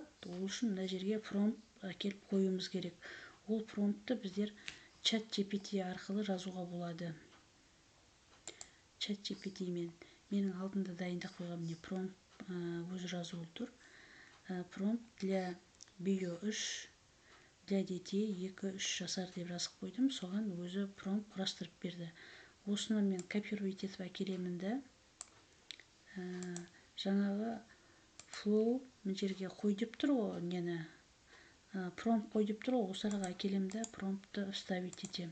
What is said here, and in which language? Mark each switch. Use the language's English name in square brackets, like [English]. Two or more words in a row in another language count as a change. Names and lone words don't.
[Kazakh] Ол үшін мына жерге промпт әкеліп қоюымыз керек. Ол промптты біздер чат GPT арқылы жазуға болады. Чат GPT мен менің алдында дайындап қойған промпт өзі жазулы тұр. [Russian] Промпт для Bio 3 для детей [Kazakh] 2-3 жасар деп жазып қойдым. Соған өзі промпт құрастырып берді. Осыны мен копировать етіп әкелемін да, жаңағы Flow мына жерге қой деп тұр ғой, промпт қой деп тұр ғой, осы араға әкелемін да промптты вставить етем.